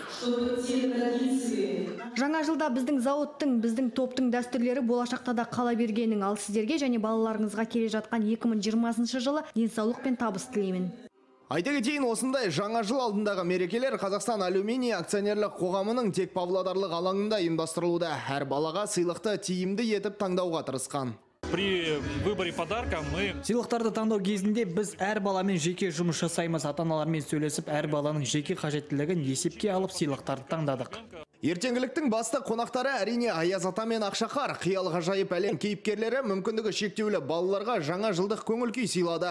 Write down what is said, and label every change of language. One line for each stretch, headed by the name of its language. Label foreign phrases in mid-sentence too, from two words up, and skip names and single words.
Kazakh: Жаңа жылда біздің зауыттың, біздің топтың дәстүрлері болашақта да қала бергенін, ал сіздерге және балаларыңызға келе жатқан 2020 жылы денсаулық пен табыс тілеймін. Айта кетейін, осындай жаңа жыл алдындағы мерекелер Қазақстан алюминий акционерлік қоғамының тек Павлодарлық алаңында ұйымдастырылуда. Әр балаға сыйлықты тиімді етіп таңдауға тырысқан.
Russian: при выборе подарка мы...
Kazakh: Сыйлықтарды таңдау кезінде біз әр баламен жеке жұмыс жасаймыз. Ата-аналармен сөйлесіп, әр баланың жеке қажеттілігін есепке алып сыйлықтарды таңдадық. Ертеңгіліктің басты қонақтары әрине Аяз ата мен Ақшақар. Қиял ғажайып әлем кейіпкерлері мүмкіндігі шектеулі балаларға жаңа жылдық көңіл күй сыйлады.